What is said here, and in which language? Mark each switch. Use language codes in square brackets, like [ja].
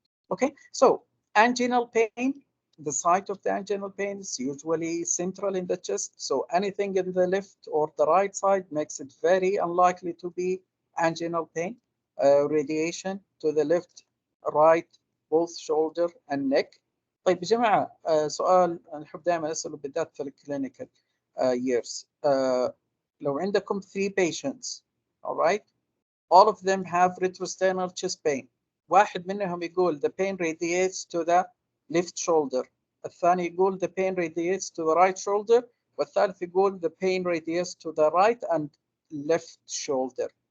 [en] Okay, so anginal pain, the site of the anginal pain is usually central in the chest, so anything in the left or the right side makes it very unlikely to be anginal pain. Radiation to the left, right, both shoulder and neck. [ar] طيب يا جماعة سؤال نحب دائما أسأله بالذات في الكلينيكال years. لو عندكم [en] 3 patients, all right, all of them have retrosternal chest pain. [ar] واحد منهم يقول [en] the pain radiates to the left shoulder, [ar] الثاني يقول [en] the pain radiates to the right shoulder, [ar] والثالث يقول [en] the pain radiates to the right and left shoulder.